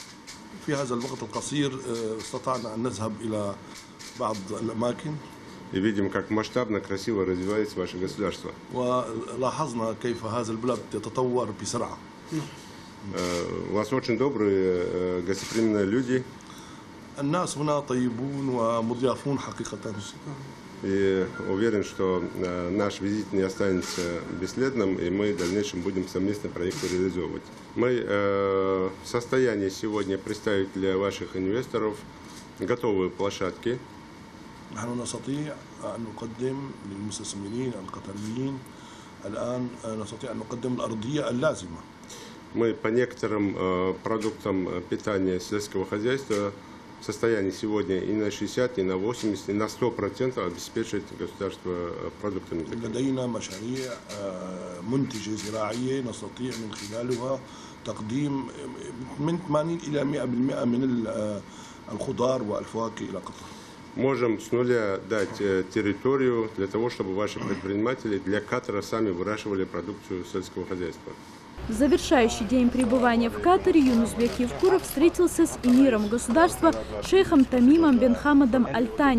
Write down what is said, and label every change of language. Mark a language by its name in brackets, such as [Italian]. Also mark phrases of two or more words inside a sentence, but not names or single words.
[Russian] И видим, как масштабно, красиво развивается ваше государство. У вас очень добрые, гостеприимные люди. [Arabic] الناس هنا طيبون ومضيافون حقيقة. [Russian] И уверен, что наш визит не останется бесследным, и мы в дальнейшем будем совместно проекты реализовывать. Мы в состоянии сегодня представить для ваших инвесторов готовые площадки. [Arabic] نحن نستطيع أن نقدم للمستثمرين القطريين الآن نستطيع أن نقدم الأرضية اللازمة. [Russian] Мы по некоторым продуктам питания сельского хозяйства в состоянии сегодня и на 60, и на 80, и на 100% обеспечить государство продуктами. [Arabic] لدينا مشاريع منتجة زراعية نستطيع من خلالها تقديم من 80 إلى 100% من الخضار والفواكه إلى قطر. [Russian] Можем с нуля дать территорию для того, чтобы ваши предприниматели для Катара сами выращивали продукцию сельского хозяйства. В завершающий день пребывания в Катаре Юнусбек Евкуров встретился с эмиром государства шейхом Тамимом бен Хамадом Аль-Тани.